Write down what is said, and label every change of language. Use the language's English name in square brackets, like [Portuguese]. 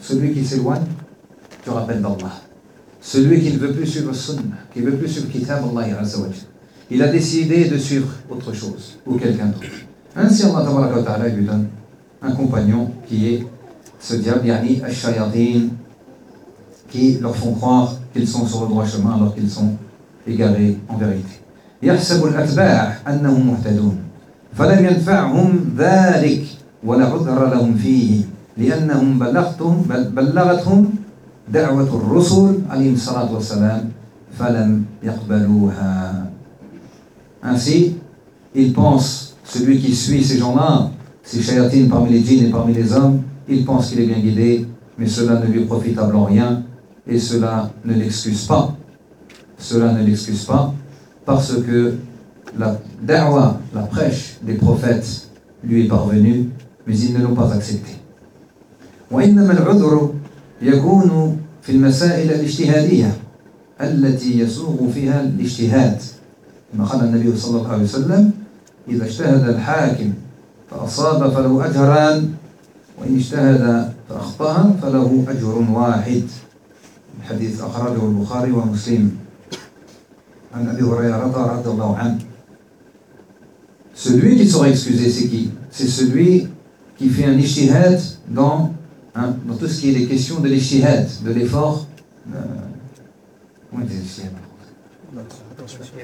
[French] Celui qui s'éloigne du rappel d'Allah. Celui qui ne veut plus suivre Sunnah, qui ne veut plus suivre Kitab Allah Azza wa Jalla. Il a décidé de suivre autre chose ou quelqu'un d'autre. Ainsi Allah Tabaraka wa Ta'ala lui donne un compagnon qui est ce diable, yani Ash-Shayadin. Qui leur font croire qu'ils sont sur le droit chemin alors qu'ils sont égarés en vérité. [Arabic] يحسب الأتباع أنهم مهتدون فلن ينفعهم ذلك ولا عذر لهم فيه لأنهم بلغتهم دعوة الرسل عليهم الصلاة والسلام فلم يقبلوها. [French] Ainsi, ils pensent, celui qui suit ces gens-là, ces shayatines parmi les djinns et parmi les hommes, ils pensent qu'il est bien guidé, mais cela ne lui profitable en rien. Et cela ne l'excuse pas. Cela ne l'excuse pas parce que la da'wah, la prêche des prophètes lui est parvenue, mais ils ne l'ont pas accepté. [Arabic] وإنما العذر يكون في المسائل الاجتهادية التي يسوغ فيها الاجتهاد. كما قال النبي صلى الله عليه وسلم إذا اجتهد الحاكم فأصاب فله أجران وإن اجتهد فأخطأ فله أجر واحد. الحديث أخرجه البخاري ومسلم عن أبي هريرة رضي الله عنه. [French] Celui qui sera excusé, c'est qui? C'est celui qui fait un ijtihad dans, hein, dans tout ce qui est les questions de l'ijtihad, de l'effort. Comment est-ce que c'est?